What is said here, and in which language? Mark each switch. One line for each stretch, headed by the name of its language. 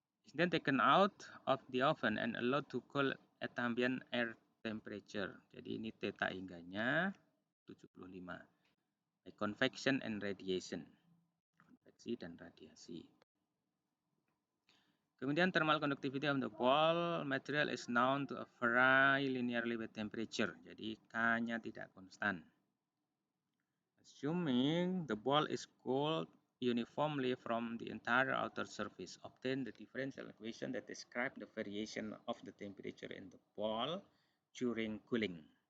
English: Is then taken out of the oven and allowed to cool at ambient air temperature.
Indonesian: Jadi ini theta ingganya 75.
English: By convection and radiation.
Indonesian: Konveksi dan radiasi. Kemudian
English: thermal conductivity of the ball material is known to vary linearly with temperature.
Indonesian: Jadi K-nya tidak konstan.
English: Assuming the ball is cooled uniformly from the entire outer surface, obtain the differential equation that describe the variation of the temperature in the ball during cooling.